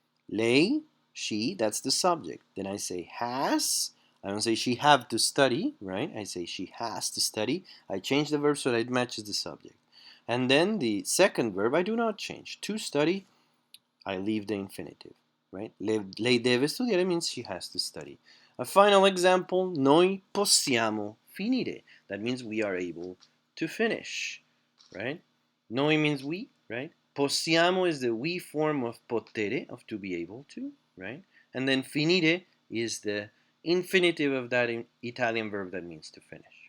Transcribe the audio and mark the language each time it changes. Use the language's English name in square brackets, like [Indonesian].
[English] Lei, she, that's the subject. Then I say has. I don't say she have to study, right? I say she has to study. I change the verb so that it matches the subject. And then the second verb, I do not change. To study, I leave the infinitive, right? [Italian] Lei deve studiare [English] means she has to study. A final example, [Italian] noi possiamo finire. [English] That means we are able to finish, right? Noi means we, right? Possiamo is the we form of potere, of to be able to, right? And then finire is the infinitive of that Italian verb that means to finish.